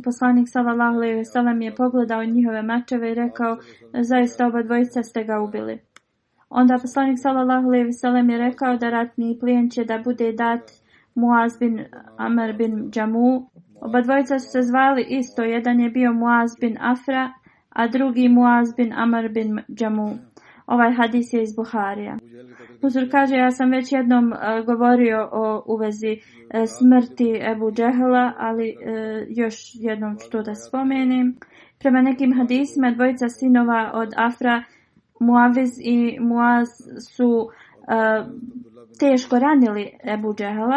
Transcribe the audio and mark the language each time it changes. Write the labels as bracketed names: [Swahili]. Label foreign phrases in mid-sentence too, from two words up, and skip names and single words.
[Bosnian] Poslanik [Arabic] صلى الله عليه وسلم [Bosnian] je pogledao njihove mačeve i rekao, zaista oba dvojica ste ga ubili. Onda poslanik [Arabic] صلى الله عليه وسلم [Bosnian] je rekao da ratni plijen će da bude dat Muaz bin Amr bin Džamu. Oba dvojica su se zvali isto, jedan je bio Muaz bin Afra, a drugi Muaz bin Amr bin Džamu. Ovaj hadis je iz Buharija. Huzur kaže, ja sam već jednom govorio u vezi smrti Ebu Džehela, ali još jednom ću to da spomenem. Prema nekim hadisima dvojica sinova od Afra, Muaviz i Muaz su teško ranili Ebu Džehela,